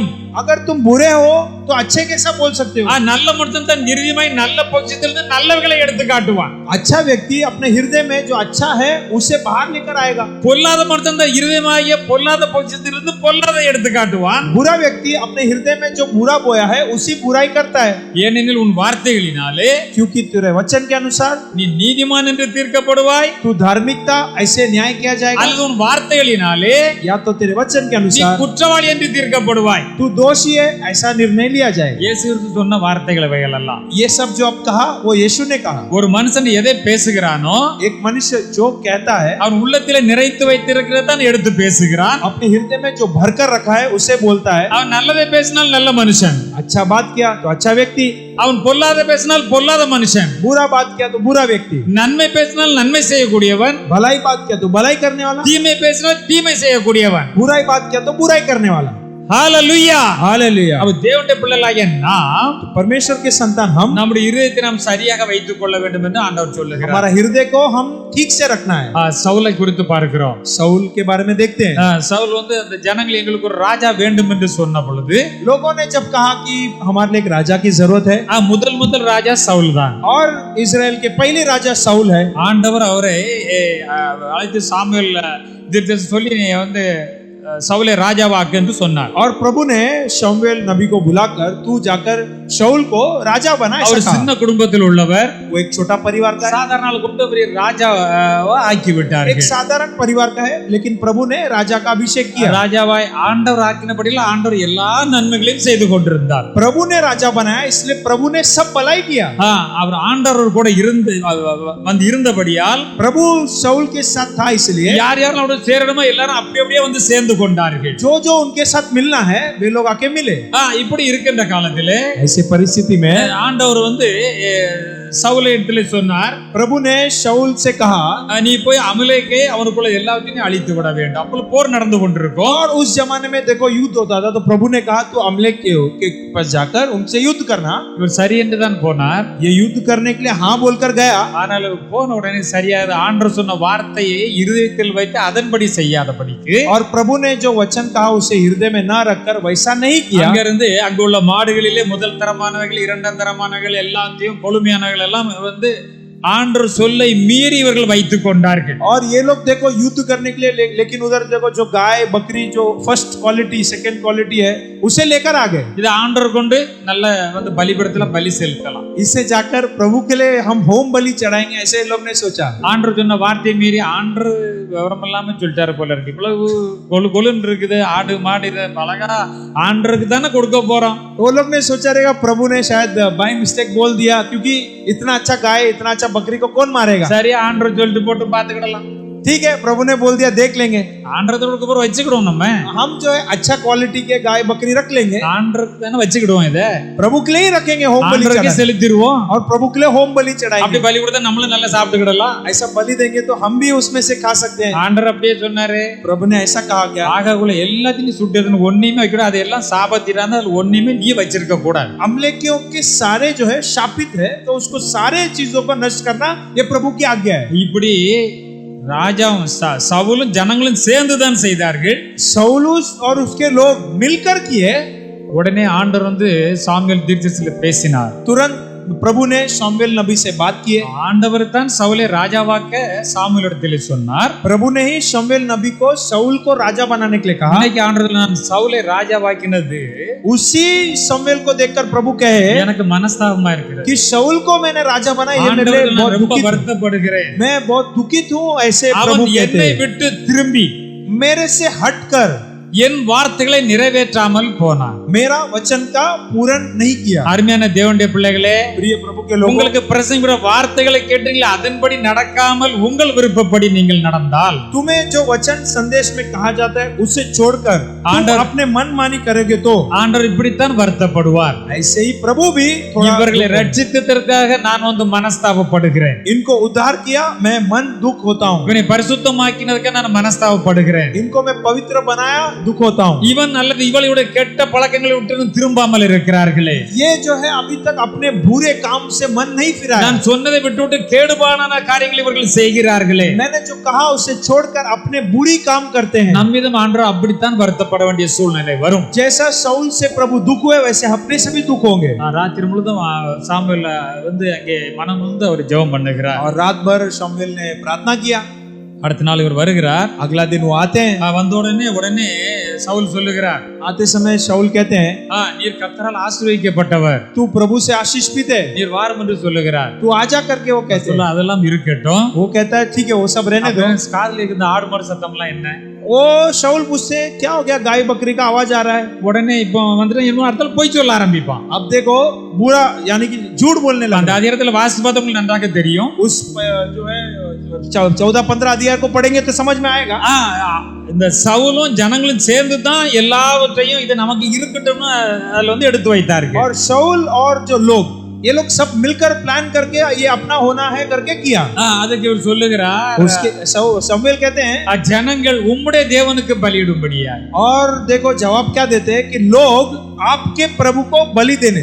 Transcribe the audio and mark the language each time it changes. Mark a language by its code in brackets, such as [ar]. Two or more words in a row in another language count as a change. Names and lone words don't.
[hi] अगर तुम बुरे हो तो अच्छे कैसा बोल सकते हो? [ta] நல்ல மனுஷன் தான் நிர்வியமாய் நல்ல பொக்கிஷத்திலிருந்து நல்லவைகளை எடுத்து காட்டுவான். [hi] अच्छा व्यक्ति अपने हृदय में जो अच्छा है उसे बाहर लेकर आएगा। [ta] பொல்லாத மனுஷன் தான் இருதயமாகிய பொல்லாத பொக்கிஷத்திலிருந்து பொல்லாதை எடுத்து காட்டுவான். [hi] बुरा व्यक्ति अपने हृदय में जो बुरा बोया है उसी बुराई करता है। [ta] ஏனெனில் உன் வார்த்தைகளினாலே [hi] क्योंकि तेरे वचन के अनुसार [ta] நீ நீதிமான் என்று தீர்க்கப்படுவாய், [hi] तू धार्मिकता ऐसे न्याय किया जाएगा, [ta] அல்லது உன் வார்த்தைகளினாலே [hi] या तो तेरे वचन के [ta] நீ [hi] अनुसार [ta] குற்றவாளி என்று தீர்க்கப்படுவாய். [hi] तू दोषी है ऐसा निर्णय लिया जाएगा। [ta] இயேசு கிறிஸ்து சொன்ன வார்த்தைகள் எல்லாம் [hi] ये सब जो अब कहा वो यीशु ने कहा। [ta] ஒரு மனுஷன் எதை பேசுகிறானோ [hi] एक मनुष्य जो कहता है [ta] அவன் உள்ளத்திலே நிறைத்து வைத்திருக்கிறதான் எடுத்து பேசுகிறான். [hi] अपने हृदय में जो भरकर रखा है उसे बोलता है। [ta] அவன் நல்லதை பேசினால் நல்ல மனுஷன், [hi] अच्छा बात किया तो अच्छा व्यक्ति, [ta] அவன் பொல்லாத பேசினால் பொல்லாத மனுஷன், [hi] बुरा बात किया तो बुरा व्यक्ति, [ta] நன்மை பேசினால் நன்மை செய்யக்கூடியவன், [hi] भलाई बात किया तो भलाई करने वाला, [ta] தீமை பேசினால் தீமை செய்யக்கூடியவன். [hi] बुराई बात किया तो बुराई करने वाला। [ta] ஹalleluya. [hi] हालेलुया। [ta] அப்ப தேவனுடைய பிள்ளைகளாகிய நாம் [hi] परमेश्वर के संतान हम [ta] நம்முடைய இருதயத்தை நாம் சரியாக வைத்துக் கொள்ள வேண்டும் என்று ஆண்டவர் சொல்லுகிறார். [hi] हमारा हृदय को हम ठीक से रखना है। [ta] சவுலை குறித்து பார்க்கிறோம். [hi] साउल के बारे में देखते हैं। [ta] சவுல் வந்து அந்த ஜனங்கள் எங்களுக்கு ஒரு ராஜா வேண்டும் என்று சொன்ன பொழுது [hi] लोगों ने जब कहा कि हमारे लिए एक राजा की जरूरत है, [ta] முதல் ராஜா சவுல் தான். [hi] और इजराइल के पहले राजा साउल है, [ta] ஆண்டவர் அவரை அழைத்து சாமுவேல் தீர்க்கதரிசி சொல்லி நீ வந்து சவுலை ராஜாவாக்கு என்று சொன்னார். [hi] और प्रभु ने शमूएल नबी को बुलाकर तू जाकर शाऊल को राजा बना। [ta] அவர் சின்ன குடும்பத்தில் உள்ளவர், [hi] वो एक छोटा परिवार का है, [ta] சாதாரண ஆள் கொண்டு பெரிய ராஜாவா ஆக்கி [hi] एक [ta] விட்டார்கள். [hi] साधारण परिवार का है, लेकिन प्रभु ने राजा का अभिषेक किया। [ta] ராஜாவாய் ஆண்டவர் ஆக்கினபடியில் ஆண்டவர் எல்லா நன்மைகளையும் செய்து கொண்டிருந்தார். [hi] प्रभु ने राजा बनाया, इसलिए प्रभु ने सब भलाई किया। [ta] அவர் ஆண்டவர் கூட இருந்து வந்து இருந்தபடியால் [hi] प्रभु शाऊल के साथ था, इसलिए [ta] யார் யாரும் அவரோட சேரணுமோ எல்லாரும் அப்படியே வந்து சேர்ந்து கொண்டார்கள். [hi] जो जो उनके साथ मिलना है वे लोग आके मिले। [ta] இப்படி இருக்கின்ற காலத்திலே [hi] ऐसे परिस्थिति में [ta] ஆண்டவர் வந்து சவுலை இடத்துல சொன்னார், [hi] प्रभु ने शाऊल से कहा [ta] நீ போய் அமலேக்கை அவனுக்குள்ள எல்லாத்தையும் அழித்து விட வேண்டும். அப்போ போர் நடந்து கொண்டிருக்கும். [hi] और उस जमाने में देखो युद्ध होता था, तो प्रभु ने कहा तू अमलेक के पास जाकर उनसे युद्ध करना। [ta] இவர் சரி என்று தான் போனார். [hi] ये युद्ध करने के लिए हाँ बोलकर गया, [ta] ஆனால் போன உடனே சரியாக ஆண்டவர் சொன்ன வார்த்தையை இருதயத்தில் வைத்து அதன்படி செய்யாதபடிக்கு [hi] और प्रभु ने जो वचन कहा उसे हृदय में ना रखकर वैसा नहीं किया। [ta] அங்கிருந்து அங்குள்ள மாடுகளிலே முதல் தரமானவைகள் இரண்டாம் தரமானவைகள் எல்லாத்தையும் கொழுமையானவைகள் எல்லாம் வந்து ஆண்டவர் சொல்லை மீறி இவர்கள் வைத்துக் கொண்டார்கள். [hi] और ये लोग देखो युद्ध करने के लिए लेकिन उधर देखो जो गाय बकरी जो [en] first quality second quality [hi] है उसे लेकर आ गए। [ta] இது ஆண்டவர் கொண்டு நல்ல வந்து பலிபீடத்துல பலி செலுத்தலாம். [hi] इससे जाकर प्रभु के लिए हम होम बलि चढ़ाएंगे, ऐसे लोग ने सोचा। [ta] ஆண்டவர் சொன்ன வார்த்தையை மீறி ஆண்டவர் விவரம் இல்லாம சொல்லிட்டாரு போல இருக்கு. இவ்வளவு கொழு கொழுன்னு இருக்குது ஆடு மாடு இதை அழகா ஆண்டருக்கு தானே கொடுக்க போறோம். [hi] वो लोग ने सोचा रहेगा प्रभु ने शायद [en] by mistake [hi] बोल दिया, क्योंकि इतना अच्छा गाय इतना अच्छा बकरी को कौन मारेगा। [ta] சரி ஆண்டவர் சொல்லிட்டு போட்டு பாத்துக்கிடலாம். [hi] ठीक है, प्रभु ने बोल दिया देख लेंगे। [ta] ஆண்டருக்கு அப்புறம் வச்சுக்கிடுவோம். நம்ம [hi] हम जो है अच्छा क्वालिटी के गाय बकरी रख लेंगे, [ta] ஆண்டருக்கு தானே வச்சுக்கிடுவோம். இதை [hi] प्रभु के लिए ही रखेंगे, होम बलि [ta] ஆண்டருக்கு [hi] चढ़ाएंगे [ta] செலுத்திடுவோம். [hi] और प्रभु के लिए होम बलि चढ़ाएंगे। [ta] அப்படி பலி கொடுத்தா நம்மளும் நல்லா சாப்பிட்டுக்கிடலாம். [hi] ऐसा बलि देंगे तो हम भी उसमें से खा सकते हैं। [ta] ஆண்டவர் அப்படியே சொன்னாரு, [hi] प्रभु ने ऐसा कहा क्या? [ta] ஆகாக்குள்ள எல்லாத்தையும் சுட்டு ஒன்னையுமே வைக்கணும். அது எல்லாம் சாபத்திரான அது ஒன்னையுமே நீ வச்சிருக்க கூடாது. [hi] अमलेकियों के सारे जो है शापित है, तो उसको सारे चीजों को नष्ट करना ये प्रभु की आज्ञा है। [ta] இப்படி ராஜாவும் சவுலும் ஜனங்களும் சேர்ந்துதான் செய்தார்கள். [hi] सौलूस और उसके लोग मिलकर किए। [ta] உடனே ஆண்டவர் வந்து சாமுவேல் தீர்க்கதரிசியில பேசினார். [hi] तुरंत प्रभु ने शमूएल नबी से बात की। [ta] ஆண்டவர் தான் சவுலை ராஜாவாக்க சாமுவேல் இடத்திலே சொன்னார். [hi] प्रभु ने ही शमूएल नबी को शाऊल को राजा बनाने के लिए कहा। [ta] இன்னைக்கு ஆண்டவர் நான் சவுலை ராஜாவாக்கினது [hi] उसी शमूएल को देखकर प्रभु कहे [ta] எனக்கு மனஸ்தாபமா இருக்கிறது. [hi] कि शाऊल को मैंने राजा बनाया, ये मेरे लिए बहुत [ta] ரொம்ப [hi] दुखित हूं। [ta] வருத்தப்படுகிறேன். [hi] मैं बहुत दुखित हूँ, ऐसे [ta] அவன் [hi] प्रभु कहते [ta] என்னை [hi] हैं। [ta] விட்டு திரும்பி [hi] मेरे से हटकर [ta] என் வார்த்தைகளை நிறைவேற்றாமல் போனான். [hi] मेरा वचन का पूर्ण नहीं किया। [ta] அருமையான தேவனுடைய பிள்ளைகளே, [hi] प्रिय प्रभु के लोगों, [ta] உங்களுக்கு பிரசங்கிற வார்த்தைகளை கேட்டீங்களா, அதன்படி நடக்காமல் உங்கள் விருப்பப்படி நீங்கள் நடந்தால், [hi] तुम्हें जो वचन संदेश में कहा जाता है उसे छोड़कर तुम [ta] आंडर- [hi] अपने मनमानी करोगे तो [ta] ஆண்டவர் இப்படித்தான் வருத்தப்படுவார். [hi] ऐसे ही प्रभु भी थोड़ा [ta] இவர்களை [hi] दुख होगा। [ta] ரட்சித்ததற்காக நான் வந்து மனஸ்தாபப்படுகிறேன். [hi] इनको उद्धार किया, मैं मन दुख होता हूँ। [ta] இவனை பரிசுத்தமாக்கினதுக்கு நான் மனஸ்தாபப்படுகிறேன். [hi] इनको मैं पवित्र बनाया, दुख होता हूँ। [ta] இவன் அல்லது இவளுடைய கெட்ட பழக்கங்களை விட்டு திரும்பாமல் இருக்கிறார்களே, [hi] ये जो है अभी तक अपने बुरे काम से मन नहीं फिराया। [ta] நான் சொன்னதை விட்டுவிட்டு கேடுபாடான காரியங்களை இவர்கள் செய்கிறார்களே. [hi] मैंने जो कहा उसे छोड़कर अपने बुरी काम करते हैं। [ta] நம்மிடம் ஆண்டவர் அப்படித்தான் வருத்தப்பட வேண்டிய சூழ்நிலை வரும். [hi] जैसा शाऊल से प्रभु दुख हुए वैसे अपने से भी दुख होंगे। [ta] ராத்திரி முழுதும் சாமுவேல் வந்து அங்கே மனம் வந்து அவர் ஜெபம் பண்ணுகிறார். [hi] और रात भर शमूएल ने प्रार्थना किया। [ta] அடுத்த நாள் இவர் வருகிறார். [hi] अगला दिन वो आते हैं। [ta] வந்த உடனே சவுல் சொல்லுகிறார், [hi] आते समय शाऊल कहते हैं, [ta] நீர் கர்த்தரால் ஆசீர்வதிக்கப்பட்டவர், [hi] तू प्रभु से आशीष पीते, [ta] நீர் வாரும் என்று சொல்லுகிறார். [hi] तू आजा करके वो कहते हैं। [ta] அதெல்லாம் இருக்கட்டும். [hi] वो कहता है ठीक है, वो सब रहने दो। [ta] காதுல இருந்த ஆடு மாடு சத்தம்லாம் என்ன? [hi] वो शाऊल पूछते क्या हो गया, गाय बकरी का आवाज आ रहा है। [ta] உடனे இப்போ வந்துட்டு இன்னும் அடுத்த போய் சொல்ல ஆரம்பிப்பான். [hi] अब देखो बुरा यानी कि झूठ बोलने [ta] அந்த [hi] लगा। [ta] அதிகாரத்துல வாசித்து பார்த்தா உங்களுக்கு நன்றாக தெரியும். [hi] उस जो है 14-15 अध्याय को पढ़ेंगे तो समझ में आएगा। [ta] இந்த சவுலும் ஜனங்களும் சேர்ந்து தான் எல்லாவற்றையும் இது நமக்கு இருக்கட்டும்னு அதுல வந்து எடுத்து வைத்தார்கள். [hi] और शाऊल और जो लोग, ये लोग सब मिलकर प्लान करके ये अपना होना है करके किया। [ta] அதுக்கு இவர் சொல்லுகிறார், [hi] उसके शमूएल कहते हैं, [ta] ஜனங்கள் உம்முடைய தேவனுக்கு பலியிடும்படியா. [hi] और देखो जवाब क्या देते हैं कि लोग आपके प्रभु को बलि देने।